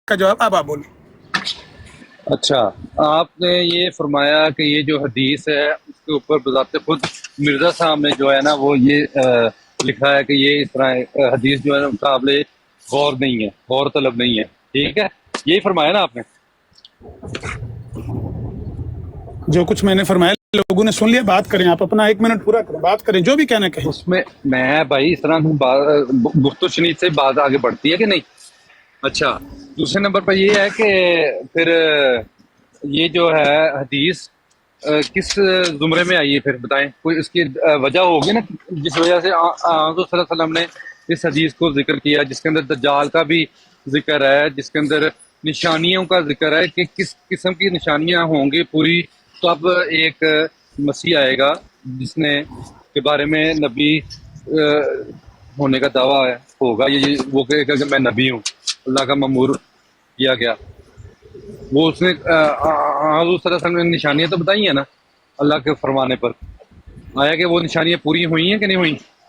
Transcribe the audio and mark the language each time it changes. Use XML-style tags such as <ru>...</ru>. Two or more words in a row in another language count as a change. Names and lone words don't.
<ur>کا جواب اب آپ بولیں. اچھا، آپ نے یہ فرمایا کہ یہ جو حدیث ہے اس کے اوپر بذات خود مرزا صاحب نے جو ہے نا وہ یہ لکھا ہے کہ یہ اس طرح حدیث جو ہے نا قابل غور نہیں ہے، غور طلب نہیں ہے، ٹھیک ہے، یہی فرمایا نا آپ نے؟ جو کچھ میں نے فرمایا لوگوں نے سن لیا، بات کریں، آپ اپنا 1 منٹ پورا کریں، بات کریں، جو بھی کہنا کہیں۔ اس میں بھائی اس طرح گفت و شنید سے بات آگے بڑھتی ہے کہ نہیں؟ اچھا، دوسرے نمبر پر یہ ہے کہ پھر یہ جو ہے حدیث کس زمرے میں آئی ہے پھر بتائیں، کوئی اس کی وجہ ہوگی نا جس وجہ سے حضور</ur> <ar>صلی اللہ علیہ وسلم</ar> <ur>نے اس حدیث کو ذکر کیا، جس کے اندر دجال کا بھی ذکر ہے، جس کے اندر نشانیوں کا ذکر ہے کہ کس قسم کی نشانیاں ہوں گی پوری، تو اب ایک مسیح آئے گا جس نے کے بارے میں نبی ہونے کا دعویٰ ہوگا، یہ وہ کہے گا کہ میں نبی ہوں، اللہ کا مامور کیا گیا، وہ اس نے حضور</ur> <ar>صلی اللہ علیہ وسلم</ar> <ur>نے نشانیاں تو بتائی ہیں نا اللہ کے فرمانے پر، آیا کہ وہ نشانیاں پوری ہوئی ہیں کہ نہیں ہوئی؟</ur>